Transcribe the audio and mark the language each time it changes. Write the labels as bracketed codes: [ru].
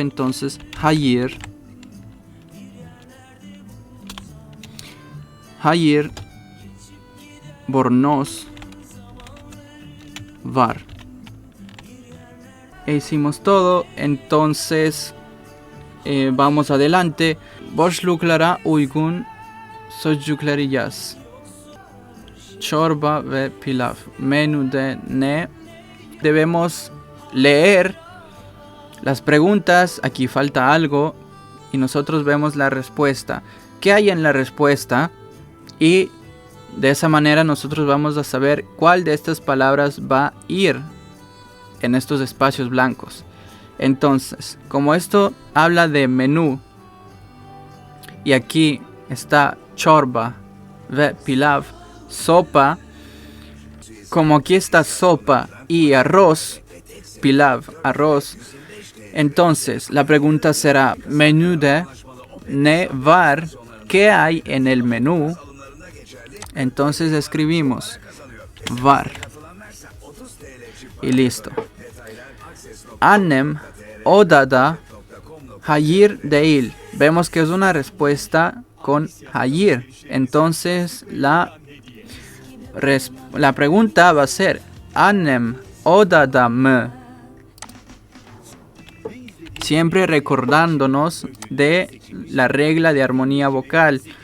[tr] Entonces hayır bornoz var. [es] E hicimos todo. Entonces vamos adelante. [tr] Boşluklara uygun sözcükleri yaz. Çorba ve pilav. Menüde ne? [es] Debemos leer las preguntas. Aquí falta algo y nosotros vemos la respuesta. ¿Qué hay en la respuesta? Y de esa manera nosotros vamos a saber cuál de estas palabras va a ir en estos espacios blancos. Entonces, como esto habla de menú y aquí está [tr] çorba ve pilav, [es] sopa, como aquí está sopa y arroz, pilav, arroz, entonces la pregunta será [tr] menüde ne var, [es] ¿qué hay en el menú? Entonces escribimos var y listo. [tr] Annem odada hayır değil. [es] Vemos que es una respuesta con hayır. Entonces la pregunta va a ser [tr] annem odada mı. [es] Siempre recordándonos de la regla de armonía vocal.